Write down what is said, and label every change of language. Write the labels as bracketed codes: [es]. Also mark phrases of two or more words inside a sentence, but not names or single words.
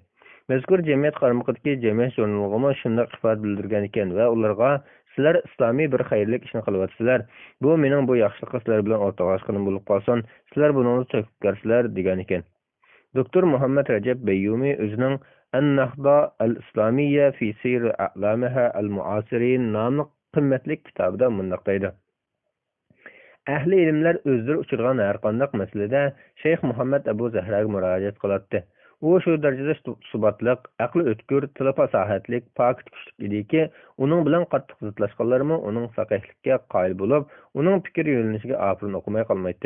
[uz] Mazkur jamiyat qaramog'idagi jamiyat jurnaliga shunday ifoda bildirgan ekan va ularga sizlar islomiy bir xayrlik ishni qilyapsizlar. Bu mening bu yaxshilik sizlar bilan o'rtoqlashganim bo'lib qolsin, sizlar buningni topgarsizlar degan ekan. Doktor Muhammad Rajab Bayyumi o'zining An-Nahda al-Islamiyya fi Seyr a'lamiha al-Mu'asirin nomli qimmatli kitobida mundoq deydi. Ahli ilmlar o'zlari uchirgan har qanday masalada Shayx Muhammad Abu Zahraga murojaat qiladi. U shu darajada suhbatliq, aqli o'tkir, tili fasohatlik, pok kuchli ediki, uning bilan qattiq zidlashganlarmi uning faqihlikka qoyil bo'lib, uning fikr yo'nalishiga ofirin o'qimay qolmaydi.